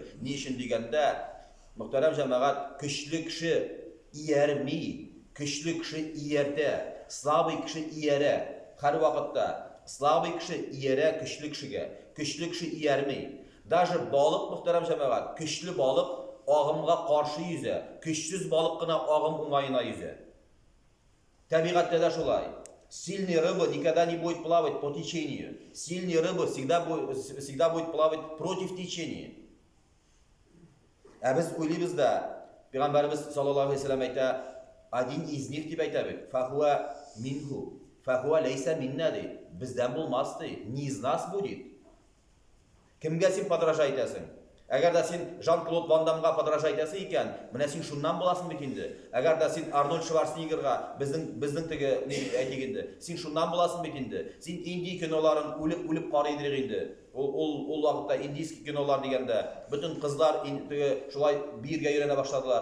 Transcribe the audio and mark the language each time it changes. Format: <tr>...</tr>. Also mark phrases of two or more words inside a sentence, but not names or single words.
<tt>Ни өчен дигәндә, мөхтәрәм җәмәгать, көчле кеше иярми, көчле кеше ияртә, слабый кеше иярә. Һәр вакытта слабый кеше иярә көчле кеше иярми. Даже балык, мөхтәрәм җәмәгать, көчле балык агымга каршы yüзә, көчсез балык кына агым уңаена yüзә. Табигатьтә дә шулай.</tt> <ru>Сильная рыба никогда не будет плавать по течению. Сильная рыба всегда будет плавать против течения.</ru> <tt>Без уйлыйбыз да, Пәйгамбәрбез</tt> <ar>صلى الله عليه وسلم</ar> <tt>әйтә,</tt> <ru>один из них</ru> <tt>дип әйтә бит.</tt> <ar>فهو منه، فهو ليس منا ди.</ar> <tt>Бездән булмас ди.</tt> <ru>Не из нас будет.</ru> <tt>Кемгә син подражать итәсең? Әгәр дә син Жан-Клод Ван Дамга подражать итәсең икән, менә син шуннан буласың бит инде. Әгәр дә син Арнольд Шварценеггерга, безнең теге әйтик инде, син шуннан буласың бит инде. Син инди киноларын үлеп карый идең инде. Ул вакытта индийский кинолар дигәндә бөтен кызлар теге шулай биергә өйрәнә башладылар.</tt>